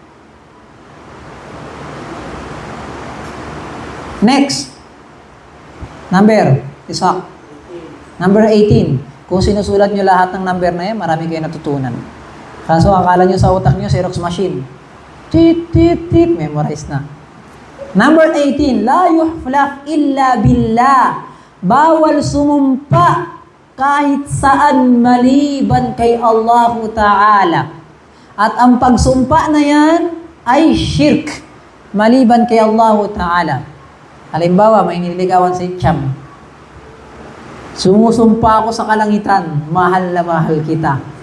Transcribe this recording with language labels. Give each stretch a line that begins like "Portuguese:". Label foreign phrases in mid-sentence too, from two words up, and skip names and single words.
Filipino: Next. Isa. Number 18. Kung sinusulat nyo lahat ng number na yan, marami kayo natutunan. Kaso akala nyo sa utak nyo, Xerox machine. Tit, tit, tit, memorize na. Number 18,
Arabic: لا يحلف إلا بالله.
Filipino: Bawal sumumpa kahit saan maliban kay
Arabic: الله تعالى.
Filipino: At ang pagsumpa na yan ay shirk, maliban kay
Arabic: الله تعالى.
Filipino: Halimbawa, may nililigawan si Cham. Sumusumpa ako sa kalangitan, mahal na mahal kita.